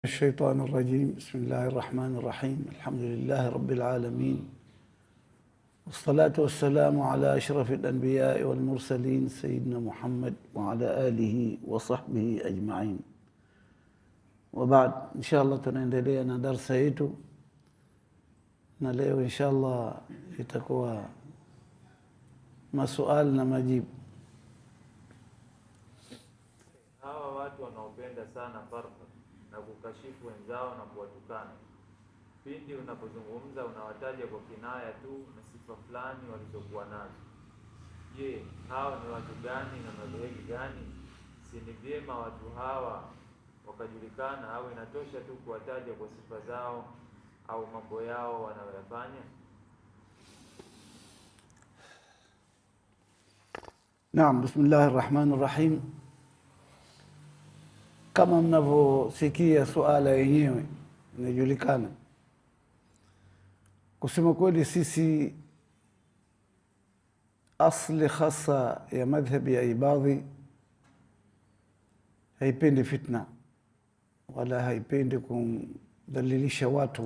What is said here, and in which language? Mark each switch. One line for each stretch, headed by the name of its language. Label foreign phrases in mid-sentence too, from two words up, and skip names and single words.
Arabic: الشيطان الرجيم. بسم الله الرحمن الرحيم. الحمد لله رب العالمين، والصلاة والسلام على أشرف الأنبياء والمرسلين سيدنا محمد وعلى آله وصحبه أجمعين.
Swahili: وبعد
Arabic: إن شاء الله
Swahili: tunaendelea na darasa yetu, na leo
Arabic: إن شاء الله
Swahili: itakuwa maswali na majibu. Hawa watu wanaopenda sana farqa na kukashifu wenzao na kuwatukana, pindi unapozungumza unawataja kwa kinaya tu na sifa fulani walizokuwa nazo. Je, hawa ni watu gani na madhehebu gani? Si ni vyema watu hawa wakajulikana, au inatosha tu kuwataja kwa sifa zao au mambo yao wanayoyafanya? Naam,
Arabic: بسم الله الرحمن الرحيم.
Swahili: Kama mnavyosikia suala yenyewe inajulikana. Kusema kweli, sisi asli khasa ya madhhabi ya Ibadhi haipendi fitna wala haipendi kumdhalilisha watu.